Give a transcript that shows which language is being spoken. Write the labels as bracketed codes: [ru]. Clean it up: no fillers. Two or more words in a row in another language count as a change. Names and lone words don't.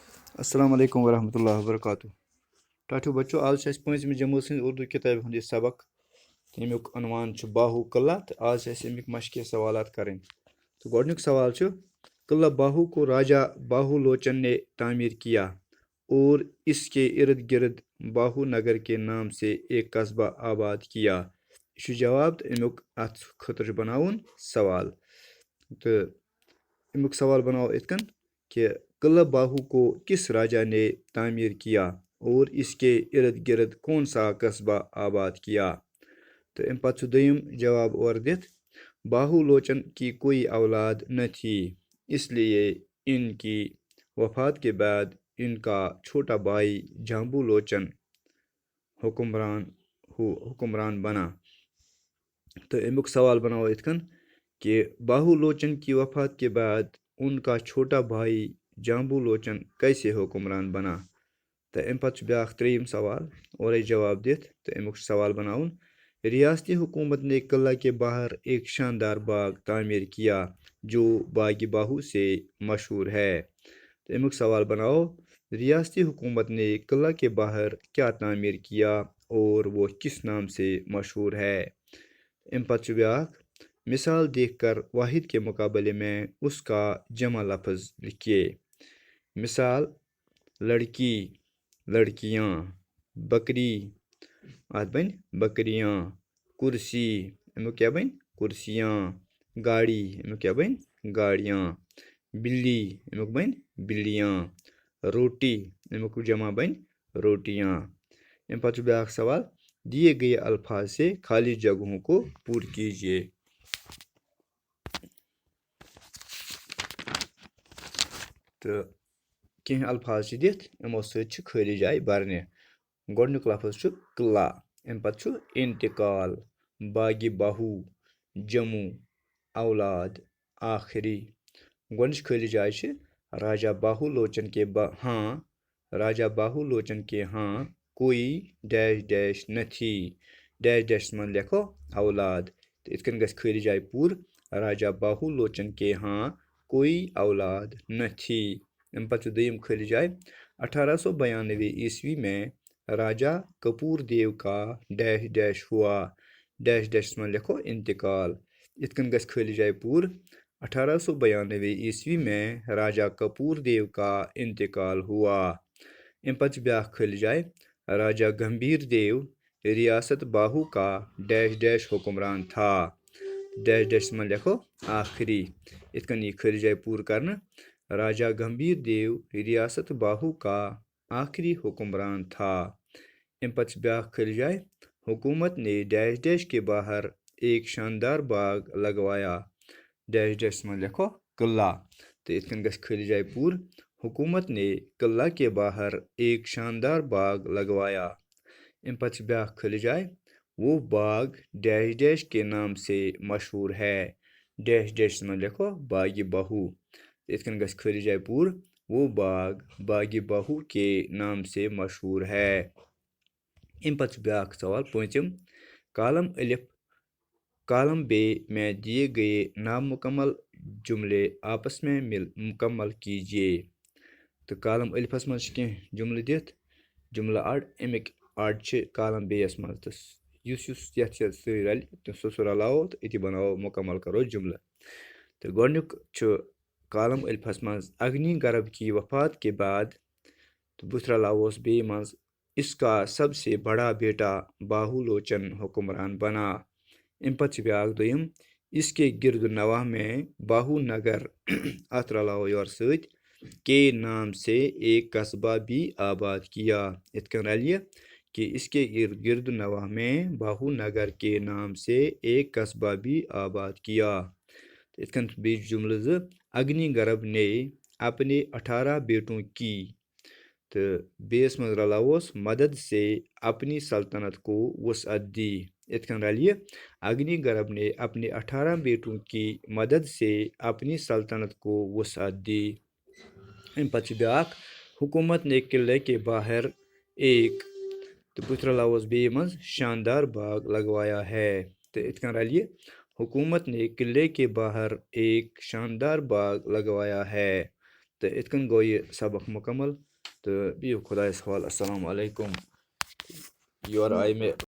[ar] السلام علیکم ورحمۃ اللہ وبرکاتہ. [ks] ٹاٹھو بچو آج چھِ اَسہِ پٲنٛژمہِ جمٲژ ہٕنٛز اردو کِتابہِ ہُنٛد یہِ سبق تہٕ ییٚمیُک عنوان چھُ باہو قلعہ تہٕ آز چھِ اَسہِ اَمِکۍ مشقہِ سوالات کَرٕنۍ. تہٕ گۄڈنیُک سوال چھُ [ur] قلعہ باہو کو راجا باہو لوچن نے تعمیر کیا اور اس کے ارد گرد باہو نگر کے نام سے ایک قصبہ آباد کیا. [ks] یہِ چھُ جواب تہٕ اَمیُک اَتھ خٲطرٕ چھُ بناوُن سوال. تہٕ اَمیُک سوال بناوو یِتھ کٔنۍ [ur] کہ قلعہ باہو کو کس راجا نے تعمیر کیا اور اس کے ارد گرد کون سا قصبہ آباد کیا. [ks] تو امہِ پتہٕ چھُ دوٚیِم جواب اورٕ دِتھ [ur] باہو لوچن کی کوئی اولاد نہ تھی اس لیے ان کی وفات کے بعد ان کا چھوٹا بھائی جامبو لوچن حکمران بنا. [ks] تو امیُک سوال بناوو یِتھ کٔنۍ [ur] کہ باہو لوچن کی وفات کے بعد ان کا چھوٹا بھائی جامبو لوچن کیسے حکمران بنا. [ks] تہٕ امہِ پتہٕ چھُ بیٛاکھ ترٛیٚیِم سوال اورَے جواب دِتھ تہٕ امیُک چھُ سوال بناوُن [ur] ریاستی حکومت نے قلعہ کے باہر ایک شاندار باغ تعمیر کیا جو باغ باہو سے مشہور ہے. [ks] تہٕ امیُک سوال بناوو [ur] ریاستی حکومت نے قلعہ کے باہر کیا تعمیر کیا اور وہ کس نام سے مشہور ہے. [ks] امہِ پتہٕ چھُ بیٛاکھ [ur] مثال دیکھ کر واحد کے مقابلے میں اس کا جمع لفظ لکھیے. [ks] مثال لڑکی لڑکیاں بکری اَتھ بنہِ بکریاں کرسی امیُک کیٛاہ بنہِ کرسیاں گاڑی امیُک کیٛاہ بنہِ گاڑیاں بلی امیُک بنہِ بلیاں روٹی امیُک جمع بنہِ روٹیاں. امہِ پتہٕ چھُ بیٛاکھ سوال [ur] دیے گئے الفاظ سے خالی جگہوں کو پُر کیجیے. [ks] تہٕ کینٛہہ الفاظ چھِ دِتھ یِمو سۭتۍ چھِ خٲلی جاے بَرنہِ. گۄڈنیُک لفظ چھُ قلعہ اَمہِ پتہٕ چھُ انتقال باغِ باہو جموں اولاد آخری. گۄڈنِچ خٲلی جاے چھِ [ur] راجا باہو لوچن کے راجا باہو لوچن کے ہاں کوئی ڈیش ڈیش نہ تھی ڈیش [ks] ڈیشَس منٛز لیکھو اولاد تہٕ یِتھ کٔنۍ گژھِ خٲلی جاے پوٗرٕ [ur] راجا باہو لوچن کے ہاں کوئی اولاد نہ تھی. [ks] امہِ پتہٕ چھُ دوٚیِم خٲلی جاے [ur] 1892 عیسوی میں راجا کپور دیو کا ڈیش ڈیش ہوا ڈیش [ks] ڈیشَس منٛز لیکھو انتقال یِتھ کٔنۍ گژھِ خٲلی جاے پوٗرٕ [ur] 1892 عیسوی میں راجا کپور دیو کا انتقال ہوا. [ks] امہِ پتہٕ چھِ بیٛاکھ خٲلی جاے [ur] راجا گمبھیر دیو ریاست باہو کا ڈیش ڈیش حکمران تھا ڈیش [ks] ڈیشَس منٛز لیکھو آخری یِتھ کٔنۍ یہِ خٲلی جاے پوٗرٕ کرنہٕ [ur] راجا گمبھیر دیو ریاست باہو کا آخری حکمران تھا. [ks] امہِ پتہٕ چھِ بیٛاکھ خٲلی جاے [ur] حکومت نے ڈیش ڈیش کے باہر ایک شاندار باغ لگوایا ڈیش [ks] ڈیشَس منٛز لیکھو قلعہ تہٕ یِتھ کٔنۍ گژھِ خٲلی جاے پوٗرٕ [ur] حکومت نے قلعہ کے باہر ایک شاندار باغ لگوایا. [ks] امہِ پتہٕ چھِ بیٛاکھ خٲلی جاے [ur] وہ باغ ڈیش ڈیش کے نام سے مشہور ہے ڈیش [ks] ڈیشَس منٛز لیکھو باغِ باہو یِتھ کٔنۍ گژھِ خٲلی جاے پوٗرٕ [ur] وہ باغ باغِ باہو کے نام سے مشہور ہے. [ks] امہِ پتہٕ چھُ بیٛاکھ سوال پوٗنٛژِم [ur] کالم بے میں دیے گئے نامکمل جملے آپس میں مکمل کیجیے. [ks] تہٕ کالم الفس منٛز چھِ کینٛہہ جملہٕ دِتھ جملہٕ اَڑ اَمِکۍ اَڑ چھِ کالم بے یَس منٛز تہٕ یُس یَتھ سۭتۍ رَلہِ تہٕ سُہ رلاوو تہٕ أتی بناوو مکمل کرو جملہٕ. تہٕ گۄڈنیُک چھُ کالم الفس منٛز [ur] اگنی گرب کی وفات کے بعد [ks] تہٕ بُتھِ رلاووس بیٚیہِ منٛز [ur] اس کا سب سے بڑا بیٹا باہو لوچن حکمران بنا. [ks] امہِ پتہٕ چھِ بیٛاکھ دوٚیِم [ur] اس کے گرد نواح میں باہو نگر [ks] اَتھ رلاوو یورٕ سۭتۍ [ur] کے نام سے ایک قصبہ بھی آباد کیا [ks] یِتھ کٔنۍ رلہِ یہِ کہ [ur] اس کے گرد نواح میں باہو نگر کے نام سے ایک قصبہ بھی آباد کیا. [ks] یِتھ کٔنۍ بیٚیہِ جملہٕ زٕ [ur] اگنی گرب نے اپنے 18 بیٹوں کی [ks] تہٕ بیٚیِس منٛز رلاووس [ur] مدد سے اپنی سلطنت کو وسعت دی [ks] یِتھ کٔنۍ رلہِ یہِ [ur] اگنی گرب نے اپنے 18 بیٹوں کی مدد سے اپنی سلطنت کو وسعت دی. [ks] امہِ پتہٕ چھُ بیٛاکھ [ur] حکومت نے قلعے کے باہر ایک [ks] تہٕ بُتھِ رلاووس بیٚیہِ منٛز [ur] شاندار باغ لگوایا ہے [ks] تہٕ یِتھ کٔنۍ رلہِ یہِ [ur] حکومت نے قلعے کے باہر ایک شاندار باغ لگوایا ہے [ks] تہٕ یِتھ کٔنۍ گوٚو یہِ سبق مکمل. تہٕ بِہِو خۄدایَس حوالہٕ. اَسَلامُ علیکُم. یورٕ آیہِ مےٚ